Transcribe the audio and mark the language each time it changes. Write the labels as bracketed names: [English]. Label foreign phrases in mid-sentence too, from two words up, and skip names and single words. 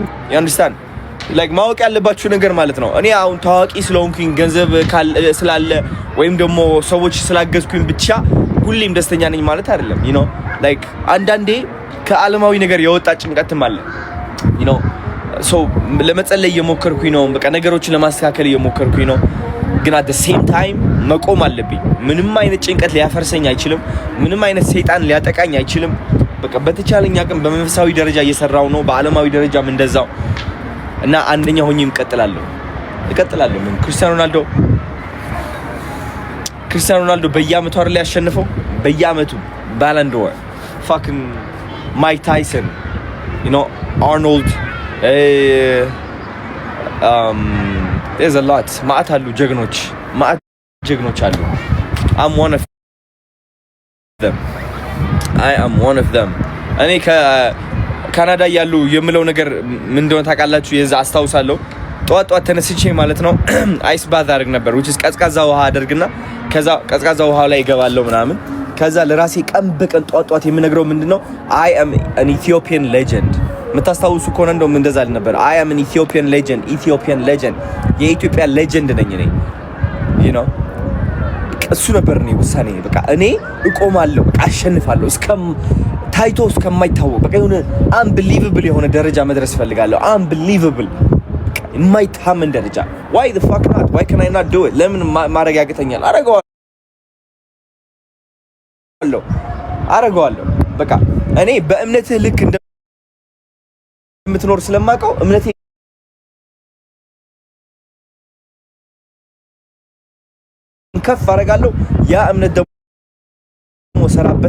[English] understand like [Amharic] ማወቅ ያለባችሁ ነገር ማለት ነው። እኔ አሁን ታዋቂ ስለሆንኩኝ ገንዘብ ስላለ ወይም ደግሞ ሰዎች ስላገዝኩኝ ብቻ ሁሌም ደስተኛ ነኝ ማለት አይደለም። [English] you know like [Amharic] አንዳንዴ ከዓለማዊ ነገር የወጣ ጭንቀትም አለ። [English] you know so [Amharic] ለመጸለይ እየሞከርኩኝ ነው። በቃ ነገሮችን ለማስተካከል እየሞከርኩኝ ነው። ግን [English] at the same time [Amharic] መቆም አለብኝ። ምንም አይነት ጭንቀት ሊያፈርሰኝ አይችልም። ምንም አይነት ሰይጣን ሊያጠቃኝ አይችልም። በቃ በተቻለኝ አቅም በመንፈሳዊ ደረጃ እየሰራው ነው፣ በዓለማዊ ደረጃም እንደዛው እና አንደኛ ሆኜም እቀጥላለሁ። ምን ክርስቲያኖ ሮናልዶ በየአመቱ አይደል ያሸነፈው? [English] በየአመቱ ባሎን ዶር fucking ማይክ ታይሰን you know አርኖልድ there's a lot [Amharic] ማአት አሉ ጀግኖች አሉ። [English] I'm one of them. I am one of them. [Amharic] እኔ ካናዳ ያሉ የምለው ነገር ምን እንደሆነ ታውቃላችሁ? የዛ አስታውሳለሁ። ጧት ተነስቼ ማለት ነው [English] ice bath [Amharic] አድርግ ነበር [English] which is [Amharic] ቀዝቃዛ ውሃ አደርግና ከዛ ቀዝቃዛ ውሃ ላይ ገባለሁ ምናምን። ከዛ ለራሴ ቀን በቀን ጧት የምነግረው ምንድነው [English] I am an Ethiopian legend። [Amharic] የምታስታውሱ ከሆነ እንደውም እንደዛ ነበር [English] I am an Ethiopian legend [Amharic] የኢትዮጵያ ሌጀንድ ነኝ እኔ [English] you know [Amharic] እሱ ነበር እኔ ውሳኔ። በቃ እኔ እቆማለሁ፣ በቃ አሸንፋለሁ ታይቶ እስከማይታወቅ በቃ የሆነ unbelievable የሆነ ደረጃ መድረስ ፈልጋለሁ። unbelievable የማይታመን ደረጃ። [English] why the fuck not? why can I not do it? [Amharic] ለምን ማድረግ ያቅተኛል? አረጋዋለሁ። በቃ እኔ በእምነትህ ልክ እንደምትኖር ስለማውቀው እምነቴ ከፍ አደርጋለሁ። ያ እምነት ደግሞ ሰራበት